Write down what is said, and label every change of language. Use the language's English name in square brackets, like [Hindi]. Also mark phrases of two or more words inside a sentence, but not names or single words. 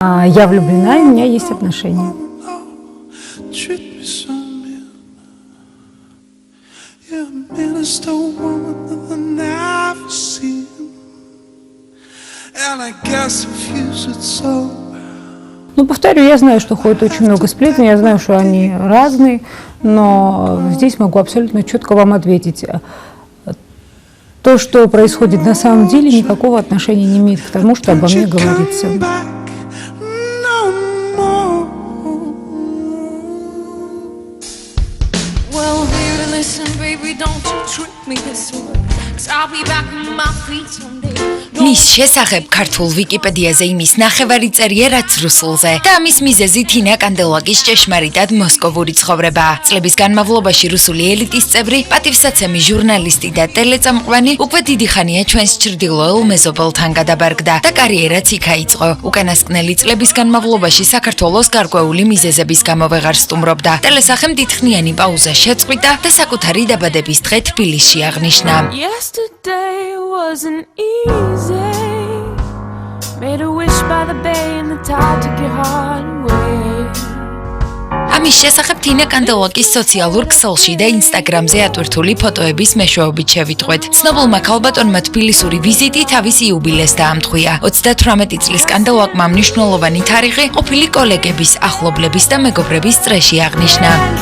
[Russian] Я влюблена, и у меня есть отношения. Ну, повторю, я знаю, что ходит очень много сплетен, я знаю, что они разные, но здесь могу абсолютно четко вам ответить. То, что происходит на самом деле, никакого отношения не имеет к тому, что обо мне говорится. [Georgian] მის შესახებ ქართულ ვიკიპედიაზე იმის ნახევარი წერია, რაც რუსულზე. და ამის მიზეზი თინა კანდელაკის ჭეშმარიტად მოსკოვური ცხოვრება. წლების განმავლობაში რუსული ელიტის წევრი, პატივსაცემი ჟურნალისტი და ტელეწამყვანი უკვე დიდი ხანია ჩვენს ჩრდილოელ მეზობელთან გადაბარგდა და კარიერაც იქ აიწყო. უკანასკნელი წლების განმავლობაში საქართველოს გარკვეული მიზეზების გამო ვეღარ სტუმრობდა. ტელესახემ დიდხნიანი პაუზა შეწყვიტა და საკუთარი დაბადების დღე თბილისში აღნიშნა. [English] Made a wish by the bay and the tide took your heart away. [Georgian] ამის შესახებ თინა კანდელაკის სოციალურ ქსელში და ინსტაგრამზე ატვირთული ფოტოების მეშვეობით შევიტყვეთ. ცნობილმა ქალბატონმა თბილისური ვიზიტი თავის იუბილეს დაამტყვია. 38 წლის კანდელაკმა მნიშვნელოვანი თარიღი ყოფილი კოლეგების, ახლობლების და მეგობრების წრეში აღნიშნა.